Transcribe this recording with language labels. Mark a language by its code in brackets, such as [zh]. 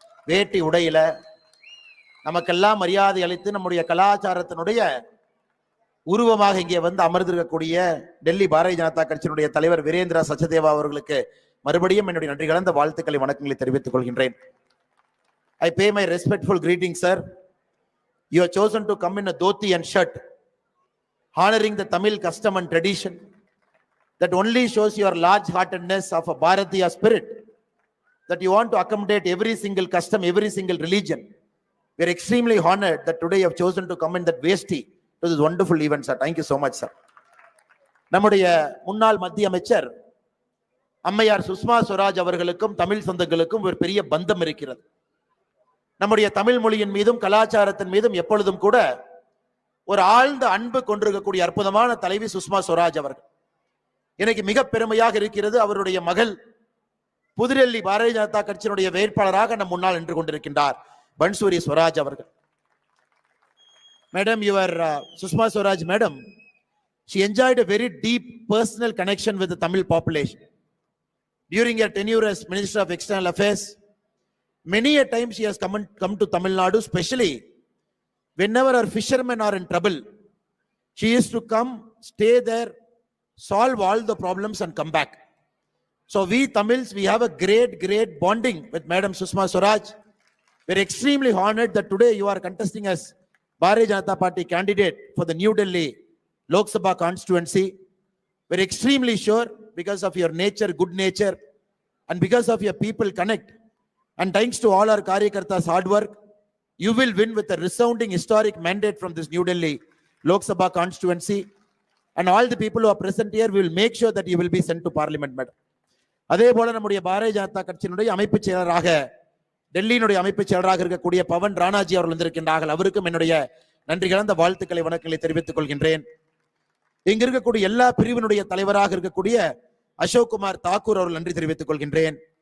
[ta] வேட்டி உடையில நமக்கெல்லாம் மரியாதை அளித்து நம்முடைய கலாச்சாரத்தினுடைய உருவமாக இங்கே வந்து அமர்ந்திருக்கக்கூடிய டெல்லி பாரதிய ஜனதா கட்சியினுடைய தலைவர் வீரேந்திரா சச்சதேவா அவர்களுக்கு மறுபடியும் என்னுடைய நன்றி கலந்த வாழ்த்துக்களை வணக்கங்களை தெரிவித்துக் கொள்கின்றேன். [en] I pay my respectful greetings, sir. You have chosen to come in a dhoti and shirt, honoring the Tamil custom and tradition. That only shows your large-heartedness of a Bharatiya spirit, that you want to accommodate every single custom, every single religion. We are extremely honored that today you have chosen to come in that vesti to this wonderful event, sir. Thank you so much, sir. [ta] நம்முடைய முன்னாள் மத்திய அமைச்சர் அம்மையார் சுஷ்மா ஸ்வராஜ் அவர்களுக்கும் தமிழ் சொந்தங்களுக்கும் ஒரு பெரிய பந்தம் இருக்கிறது. நம்முடைய தமிழ் மொழியின் மீதும் கலாச்சாரத்தின் மீதும் எப்பொழுதும் கூட ஒரு ஆழ்ந்த அன்பு கொண்டிருக்கக்கூடிய அற்புதமான தலைவி சுஷ்மா ஸ்வராஜ் அவர்கள். எனக்கு மிக பெருமையாக இருக்கிறது, அவருடைய மகள் புதுடெல்லி பாரதிய ஜனதா கட்சியினுடைய வேட்பாளராக நம் முன்னால் நின்று கொண்டிருக்கின்றார் பன்சூரி ஸ்வராஜ் அவர்கள். [en] Madam, your Sushma Swaraj, madam, she enjoyed a very deep personal connection with the Tamil population. During her tenure as Minister of External Affairs, many a time she has come to Tamil Nadu, especially whenever our fishermen are in trouble. She used to come, stay there, solve all the problems and come back. So we Tamils, we have a great bonding with Madam Sushma Swaraj. We're extremely honored that today you are contesting as Bharatiya Janata Party candidate for the New Delhi Lok Sabha constituency. We're extremely sure, because of your nature, good nature, and because of your people connect, and thanks to all our Karyakartas' hard work, you will win with a resounding historic mandate from this New Delhi Lok Sabha constituency. And all the people who are present here, we will make sure that you will be sent to parliament, madam. [ta] அதே போல நம்முடைய பாரதிய ஜனதா கட்சியினுடைய அமைப்பு செயலராக டெல்லியினுடைய அமைப்பு செயலராக இருக்கக்கூடிய பவன் ராணாஜி அவர்கள் வந்திருக்கின்றார்கள். அவருக்கும் என்னுடைய நன்றி கலந்த வாழ்த்துக்களை வணக்கங்களை தெரிவித்துக் கொள்கின்றேன். இங்க இருக்கக்கூடிய எல்லா பிரிவினுடைய தலைவராக இருக்கக்கூடிய அசோக் குமார் தாக்கூர் அவர்கள் நன்றி தெரிவித்துக் கொள்கின்றேன்.